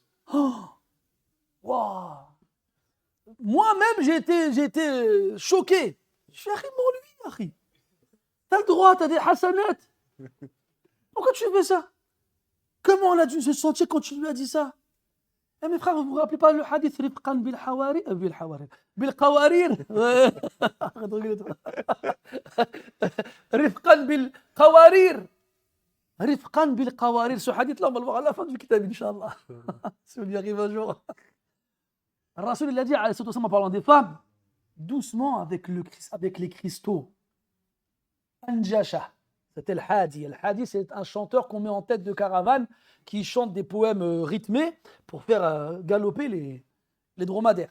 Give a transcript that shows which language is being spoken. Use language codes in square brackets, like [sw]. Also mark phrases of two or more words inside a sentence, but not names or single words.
[fr] Oh, wow. Moi-même, j'ai été choqué. Je suis lui, t'as le droit, t'as des hasanat. Pourquoi tu fais ça? Comment elle a dû se sentir quand tu lui as dit ça? Eh mes frères, vous vous rappelez pas le hadith [ar] رفقاً بالحواري، بالقوارير. رفقاً بالقوارير. رفقاً بالقوارير. [fr] Ce hadith-là, on va le voir à la fin du kitab, Inch'Allah. Si on y arrive un jour. Rasoul, il a dit, en parlant des femmes, doucement avec les cristaux. Anjasha. C'était le Hadi. Le Hadi, c'est un chanteur qu'on met en tête de caravane qui chante des poèmes rythmés pour faire galoper les dromadaires.